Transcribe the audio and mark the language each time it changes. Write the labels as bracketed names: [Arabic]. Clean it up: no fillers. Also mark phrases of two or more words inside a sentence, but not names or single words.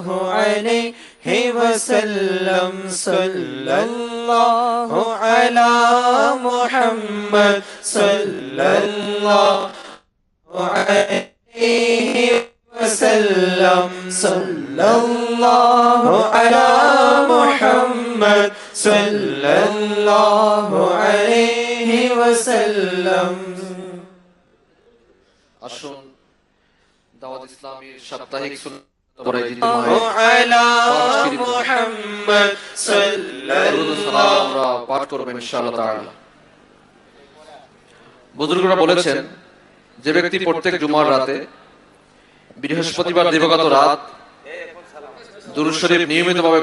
[Arabic] علیہ وسلم، صلی اللہ علی محمد، صلی اللہ علیہ وسلم، صلی اللہ علی محمد، صلی اللہ علیہ وسلم۔ [Bangla] আসুন দাওয়াত ইসলামীর সাপ্তাহিক সুন্নাত [Arabic] محمد صلى الله [Bangla] আমরা পাঠ করব [Arabic] إن شاء الله تعالى. [Bangla] বুজুর্গরা বলেছেন যে ব্যক্তি প্রত্যেক জুমার রাতে, বৃহস্পতিবার দিবাগত রাত দুরূদ শরীফ নিয়মিতভাবে